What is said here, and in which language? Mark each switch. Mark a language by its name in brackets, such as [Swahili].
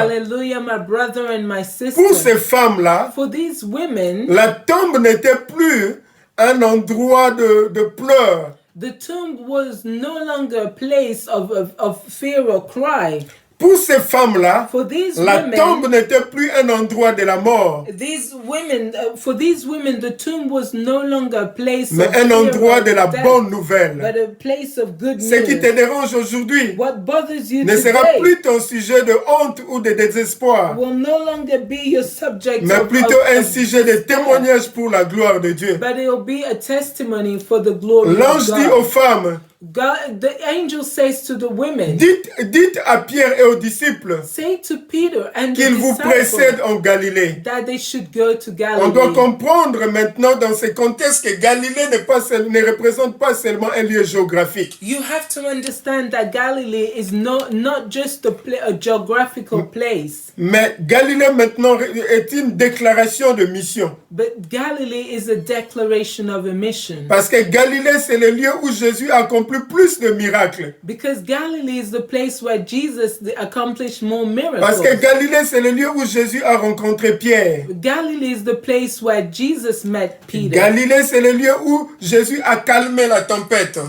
[English] Hallelujah, my brother and my sister. [French] Pour ces femmes-là, [English] for these women, [French] la tombe n'était plus un endroit de pleurs. [English] The tomb was no longer a place of fear or cry. [French] Pour ces femmes-là, la [English] women, [French] tombe n'était plus un endroit de la mort. [English] For these women, the tomb was no longer a place [French] mais un endroit de la bonne nouvelle. [English] But a place of good news. [French] Ce qui te dérange aujourd'hui ne sera plus ton sujet de honte ou de désespoir, [English] will no longer be your subject [French] mais plutôt un sujet de témoignage pour la gloire de Dieu. [English] But it will be a testimony for the glory of God. [French] L'ange dit aux femmes, [English] God, the angel says to the women, [French] dites à Pierre et aux disciples [English] say to Peter and [French] qu'ils vous précèdent en Galilée. [English] That they should go to Galilee. [French] On doit comprendre maintenant dans ce contexte que Galilée ne représente pas seulement un lieu géographique. [English] You have to understand that Galilee is not just a geographical place. [French] Mais Galilée maintenant est une déclaration de mission. [English] But Galilee is a declaration of a mission. [French] Parce que Galilée c'est le lieu où Jésus accomplit plus de miracles. [English] Because Galilee is the place where Jesus accomplished more miracles. [French] Parce que Galilée c'est le lieu où Jésus a rencontré Pierre. [English] Galilee is the place where Jesus met Peter. [French] Galilée c'est le lieu où Jésus a calmé la tempête.